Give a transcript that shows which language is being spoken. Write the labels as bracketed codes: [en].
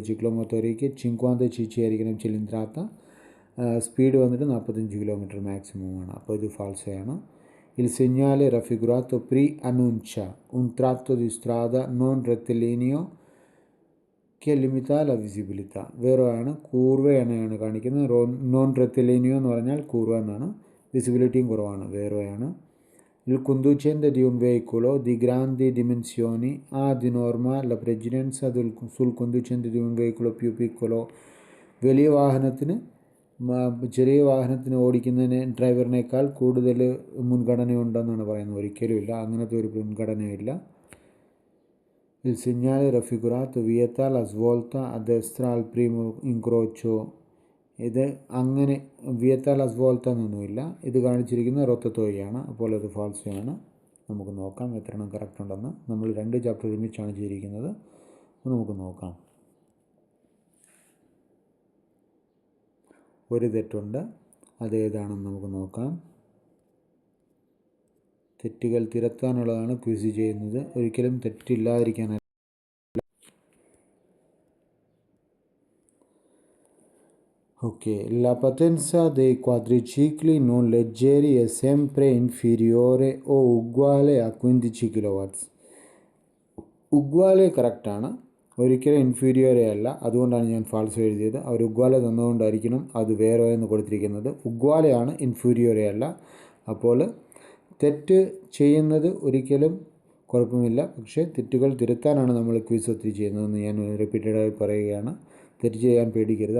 [ml] ചിക്ലോമോത്തോറിക്ക് 50 cc ആയിരിക്കണം ചിലിന്ദ്രാത്ത. Speed വന്നിട്ട് 45 km മാക്സിമമാണ്. അപ്പോൾ ഇത് ഫാൾസയാണ്. [it] Il segnale raffigurato preannuncia un tratto di strada non rettilineo che limita la visibilità. [ml] വേറെയാണ്. കൂർവയാണ് കാണിക്കുന്നത്. നോൺ റെത്തിലിനിയോ എന്ന് പറഞ്ഞാൽ കൂർവ എന്നാണ്. വിസിബിലിറ്റിയും കുറവാണ്, വേറെയാണ്. [it] Il conducente di un veicolo di grandi dimensioni ha di norma la precedenza sul conducente di un veicolo più piccolo. [ml] വലിയ വാഹനത്തിന് ചെറിയ വാഹനത്തിന് ഓടിക്കുന്നതിന് ഡ്രൈവറിനേക്കാൾ കൂടുതൽ മുൻഗണനയുണ്ടെന്നാണ് പറയുന്നത്. ഒരിക്കലുമില്ല, അങ്ങനത്തെ ഒരു മുൻഗണനയില്ല. [it] Il segnale raffigurato vieta la svolta a destra al primo incrocio. [ml] ഇത് അങ്ങനെ [it] vieta la svolta [ml] എന്നൊന്നുമില്ല. ഇത് കാണിച്ചിരിക്കുന്ന റൊത്തത്തോയാണ്. അപ്പോൾ അത് ഫാൾസയാണ്. നമുക്ക് നോക്കാം എത്ര എണ്ണം കറക്റ്റ് ഉണ്ടെന്ന്. നമ്മൾ 2 ചാപ്റ്റർ ഒരുമിച്ചാണ് ചെയ്തിരിക്കുന്നത്. നമുക്ക് നോക്കാം. ഒരു തെറ്റുണ്ട്, അതേതാണെന്ന് നമുക്ക് നോക്കാം. തെറ്റുകൾ തിരുത്താനുള്ളതാണ് ക്വിസ് ചെയ്യുന്നത്, ഒരിക്കലും തെറ്റില്ലാതിരിക്കാനല്ല. [it] Ok, la potenza dei quadricicli non leggeri è sempre inferiore o uguale a 15 kW. [ml] ഉഗ്വാലെ കറക്റ്റാണ്, ഒരിക്കലും ഇൻഫീരിയറേ അല്ല. അതുകൊണ്ടാണ് ഞാൻ ഫാൾസ് എഴുതിയത്. അവർ ഉഗ്വാലെ തന്നുകൊണ്ടായിരിക്കണം അത് വേറെ എന്ന് കൊടുത്തിരിക്കുന്നത്. ഉഗ്വാലയാണ്, ഇൻഫീരിയറേ അല്ല. അപ്പോൾ തെറ്റ് ചെയ്യുന്നത് ഒരിക്കലും കുഴപ്പമില്ല, പക്ഷേ തെറ്റുകൾ തിരുത്താനാണ് നമ്മൾ ക്വിസ് ഒത്തിരി ചെയ്യുന്നതെന്ന് ഞാൻ റിപ്പീറ്റഡായി പറയുകയാണ്. തെറ്റ് ചെയ്യാൻ പേടിക്കരുത്.